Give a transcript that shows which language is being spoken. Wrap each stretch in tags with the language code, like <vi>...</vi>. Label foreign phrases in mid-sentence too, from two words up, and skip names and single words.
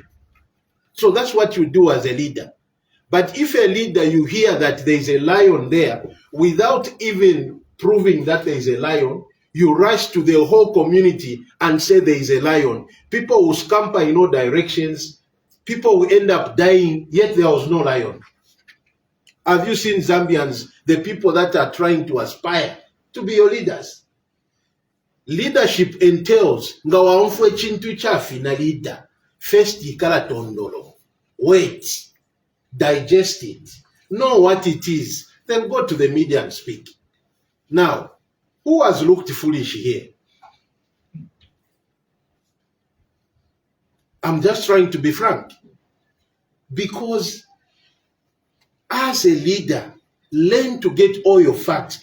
<en>So that's what you do as a leader. But if a leader, you hear that there is a lion there, without even proving that there is a lion, you rush to the whole community and say there is a lion. People will scamper in all directions. People will end up dying, yet there was no lion. Have you seen Zambians, the people that are trying to aspire to be your leaders? Leadership entails</en> <bem>nga waonfwe chintu chafi na leader. First ikala tondolo.</bem> <en>Wait. Digest it. Know what it is. Then go to the media and speak. Now, who has looked foolish here? I'm just trying to be frank. Because as a leader, learn to get all your facts.</en>